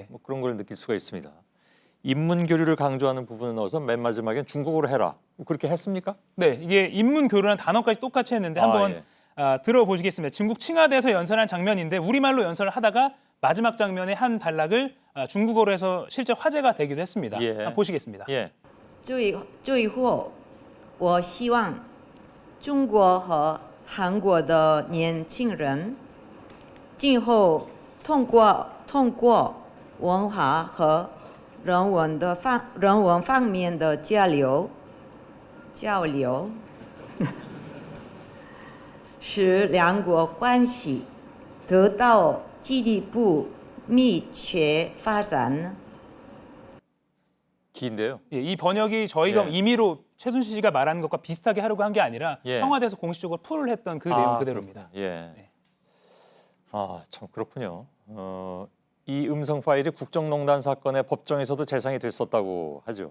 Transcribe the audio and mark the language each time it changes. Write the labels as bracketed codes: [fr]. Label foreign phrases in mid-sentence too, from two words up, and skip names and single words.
[ko] 뭐 그런 걸 느낄 수가 있습니다. 인문 교류를 강조하는 부분을 넣어서 맨 마지막엔 중국어로 해라. 그렇게 했습니까? 네, 이게 인문 교류라는 단어까지 똑같이 했는데 한번 들어보시겠습니다. 중국 칭화대에서 연설한 장면인데 우리말로 연설을 하다가 마지막 장면의 한 단락을 중국어로 해서 실제 화제가 되기도 했습니다. 예. 한번 보시겠습니다. 예. [zh] 最后，我希望中国和韩国的年轻人今后通过文化和人文方面的交流，使两国关系得到进一步密切发展。 [ko] 긴데요. 예, 이 번역이 저희가 예. 임의로 최순실 씨가 말하는 것과 비슷하게 하려고 한 게 아니라 예. 청와대에서 공식적으로 풀을 했던 그 내용 그대로입니다. 예. 네. 참 그렇군요. 이 음성 파일이 국정농단 사건의 법정에서도 재상이 됐었다고 하죠.